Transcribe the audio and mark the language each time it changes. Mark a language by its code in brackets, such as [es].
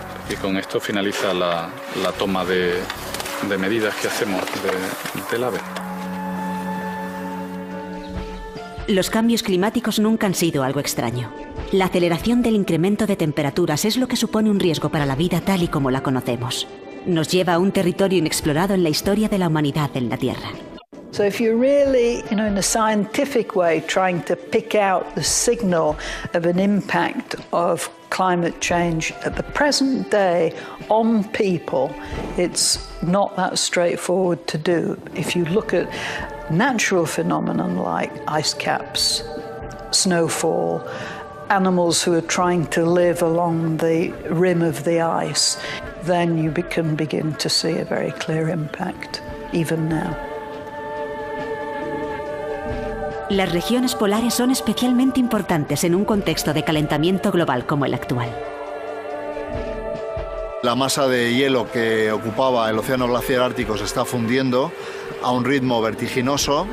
[es] Y con esto finaliza la toma de medidas que hacemos del ave. Los cambios climáticos nunca han sido algo extraño. La aceleración del incremento de temperaturas es lo que supone un riesgo para la vida tal y como la conocemos. Nos lleva a un territorio inexplorado en la historia de la humanidad en la Tierra. [en] So if you're really, in a scientific way, trying to pick out the signal of an impact of climate change at the present day on people, it's not that straightforward to do. If you look at natural phenomena like ice caps, snowfall, animals who are trying to live along the rim of the ice, then you can begin to see a very clear impact, even now. [es] Las regiones polares son especialmente importantes en un contexto de calentamiento global como el actual. La masa de hielo que ocupaba el océano glaciar ártico se está fundiendo a un ritmo vertiginoso.